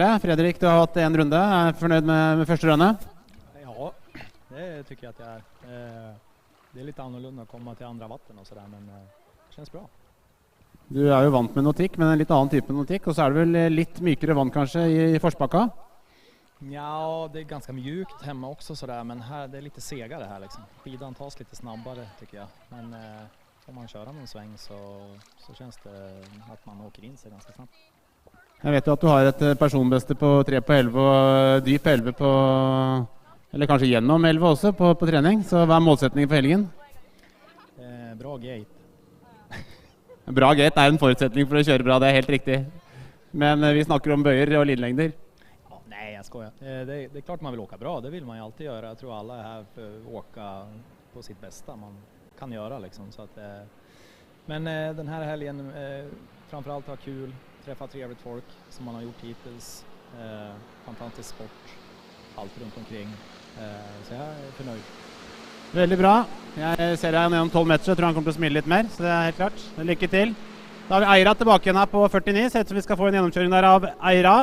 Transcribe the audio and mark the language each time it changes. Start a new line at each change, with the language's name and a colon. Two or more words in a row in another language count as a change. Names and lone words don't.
Norwegian: Fredrik, du har hatt en runde. Er du fornøyd med første runde?
Swedish: Ja, det tycker jag att jag är. Det är lite annorlunda att komma till andra vatten och sådär, men det känns bra.
Norwegian: Du er jo vant med notikk, men en litt annen type notikk. Og så er det vel litt mykere vann kanskje i forsbakka?
Swedish: Ja, det är ganska mjukt hemma också sådär, men här det är lite segare här liksom. Skidan tas lite snabbare tycker jag. Men får man köra någon sväng så känns det att man åker in sig ganska snabbt.
Norwegian: Jeg vet jo at du har et personbeste på 3 på 11 og dyp 11 på, eller kanskje gjennom 11 også på trening. Så hva målsetningen for helgen?
Swedish: Bra gate.
Norwegian: Bra gate er en forutsetning for å kjøre bra, det er helt riktig. Men vi snakker om bøyer og linlengder.
Swedish: Ja, nej, jag skojar. Det är klart man vill åka bra, det vill man ju alltid göra. Jag tror alla är här för att åka på sitt bästa man kan göra liksom. Så att, men den här helgen framförallt ha kul, träffa trevligt folk som man har gjort hittills. Fantastisk sport, allt runt omkring. Så jag är förnöjd.
Norwegian: Veldig bra. Jeg ser deg gjennom 12 meter, så jeg tror han kommer til å smile litt mer. Så det er helt klart. Lykke til. Da har vi Eira tilbake igjen her på 49. Ser ut som vi skal få en gjennomkjøring der av Eira.